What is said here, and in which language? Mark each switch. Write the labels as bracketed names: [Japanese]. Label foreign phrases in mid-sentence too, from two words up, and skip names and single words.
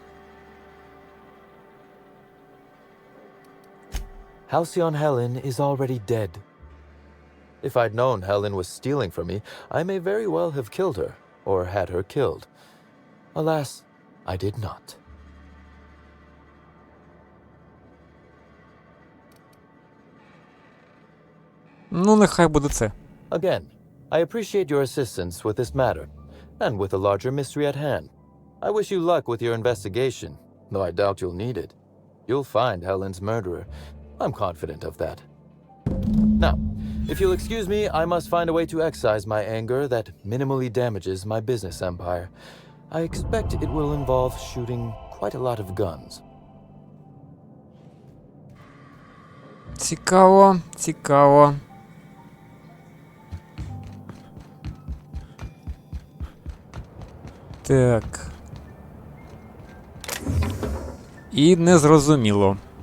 [English] Halcyon Helen is already dead. If I'd known Helen was stealing from me, I may very well have killed her, or had her killed. Alas, I did not. [Ukrainian] Ну, нехай буде це. [English] Again, I appreciate your assistance with this matter, and with the larger mystery at hand. I wish you luck with your investigation, though I doubt you'll need it. You'll find Helen's murderer. I'm confident of that. Now, if you'll excuse me, I must find a way to excise my anger that minimally damages my business empire. I expect it will involve shooting quite a lot of guns. [Ukrainian] Цікаво, цікаво. Так. І незрозуміло.